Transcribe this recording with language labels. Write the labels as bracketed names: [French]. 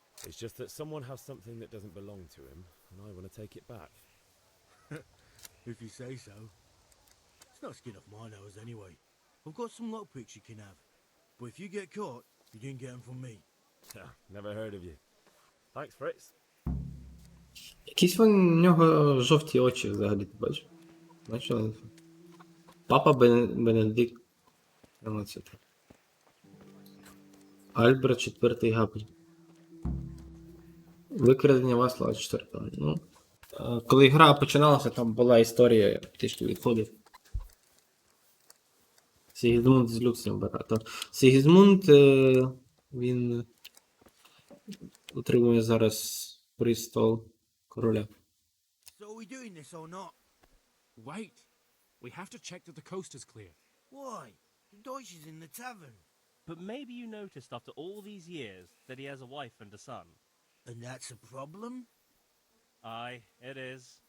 [English] It's just that someone has something that doesn't belong to him, and I want to take it back. If you say so. It's not skin off my nose anyway. I've got some lockpicks you can have. But if you get caught, you didn't get them from me. Never heard of you. Thanks, Fritz. [Ukrainian] Якісь в нього жовті очі взагалі, ти бачиш? Бачили? Папа Бенедикт. Оце так. Альберт IV Габель. Викрадення Васлава IV. Ну, коли гра починалася, там була історія, я трішки відходив. Сігізмунд з Люксембурга. То Сігізмунд, він утримує зараз престол короля. [English] So are we doing this or not? Wait. We have to check that the coast is clear. Why? The Deutsch is in the tavern. But maybe you noticed after all these years that he has a wife and a son. And that's a problem? Aye, it is.